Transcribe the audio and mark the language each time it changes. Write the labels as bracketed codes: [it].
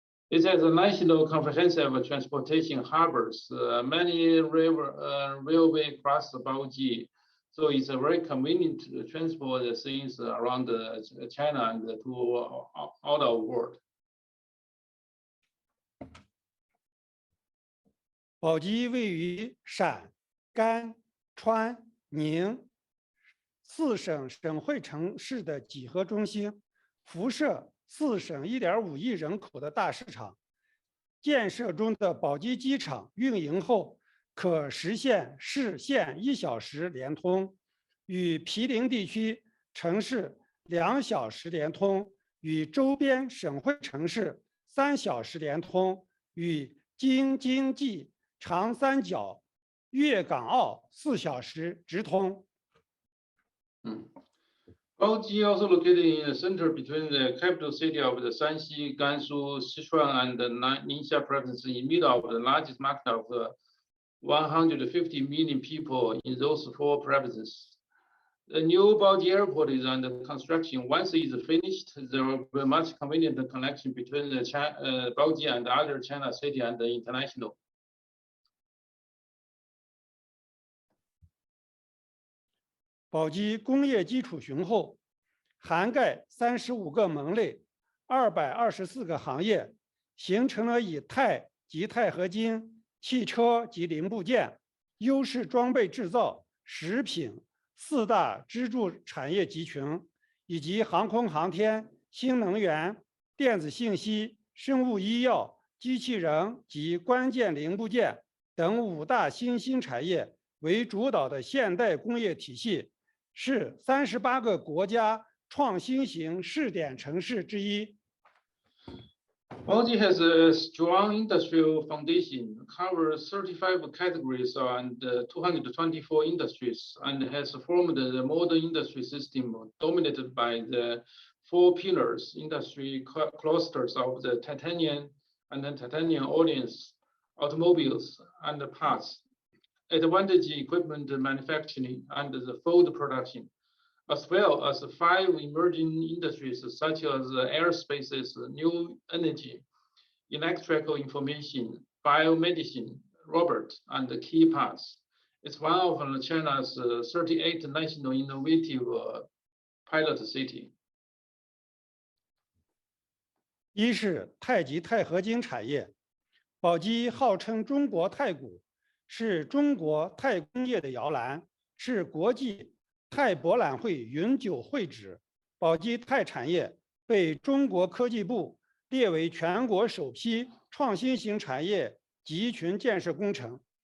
[en] It has a national comprehensive transportation harbors, many railway cross Baoji. So it's a very convenient to transport things around China and to all the world. [zh] 宝鸡位于陕、甘、川、宁4省省会城市的几何中心，辐射4省1.5亿人口的大市场。建设中的宝鸡机场运营后，可实现市县1小时连通，与毗邻地区城市2小时连通，与周边省会城市3小时连通，与京津冀长三角、粤港澳4小时直通。 [en] Baoji also located in the center between the capital city of the Shaanxi, Gansu, Sichuan, and the Ningxia province, in the middle of the largest market of 150 million people in those 4 provinces. The new Baoji airport is under construction. Once it is finished, there will be much convenient connection between the Baoji and other China city and the international. [zh] 宝鸡工业基础雄厚，涵盖35个门类、224个行业，形成了以钛及钛合金、汽车及零部件、优势装备制造、食品4大支柱产业集群，以及航空航天、新能源、电子信息、生物医药、机器人及关键零部件等5大新兴产业为主导的现代工业体系，是38个国家创新型试点城市之一。 [en] Baoji has a strong industrial foundation, covers 35 categories and 224 industries, and has formed the modern industry system dominated by the 4 pillars industry clusters of the titanium and then titanium alloys, automobiles, and parts, advantage equipment manufacturing, and the food production, as well as 5 emerging industries such as aerospace, new energy, electrical information, biomedicine, robots, and key parts. It's one of China's 38 national innovative pilot city. [zh] 一是钛及钛合金产业，宝鸡号称中国太古，是中国钛工业的摇篮，是国际钛博览会永久会址。宝鸡钛产业被中国科技部列为全国首批创新型产业集群建设工程，